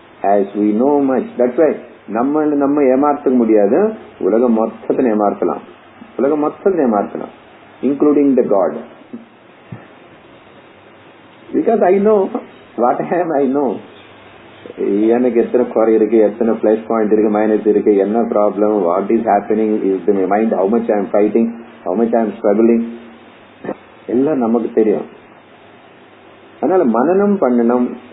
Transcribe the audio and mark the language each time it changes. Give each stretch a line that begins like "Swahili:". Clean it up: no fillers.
English: As we know much, that's why
Tamil: நம்ம ஏமாற்ற முடியாது. உலகம் மொத்தத்தை ஏமாற்றலாம், உலகம் மொத்தத்தை ஏமாற்றலாம்,
English: Including the God. Because I know what I am, I know.
Tamil: எனக்கு எத்தனை குறை இருக்கு, எத்தனை பிளஸ் பாயிண்ட் இருக்கு, மைனஸ் இருக்கு, என்ன problem,
English: what is happening is my mind, how much I am fighting, how much I am struggling,
Tamil: எல்லாம் நமக்கு தெரியும். அதனால மனனம் பண்ணணும்.